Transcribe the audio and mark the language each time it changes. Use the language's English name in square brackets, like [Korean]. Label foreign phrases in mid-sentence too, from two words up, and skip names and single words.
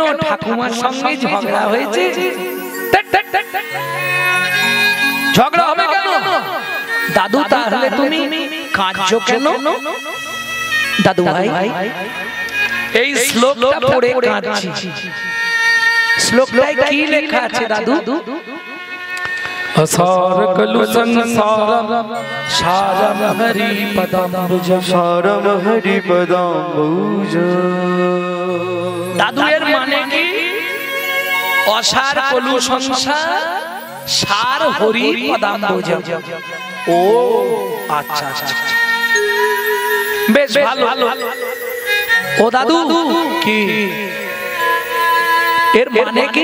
[Bangla] ঠাকুমার সঙ্গে ঝগড়া হয়েছে। ঝগড়া হবে কেন দাদু? তাহলে তুমি কাঁদছো কেন? দাদু ভাই, এই শ্লোকটা পড়ে কাঁদছি। শ্লোকটায় কি লেখা আছে দাদু? [Sanskrit] असार कलु संसारम सारम हरि पदाम्बुज, सारम हरि पदाम्बुज। [Bangla] दादू এর মানে কি? [Sanskrit] অসার কলু সংসার, সার হরি পদাম্বুজ। [Bangla] ও আচ্ছা আচ্ছা, বেশ ভালো। ও দাদু, কি এর মানে কি?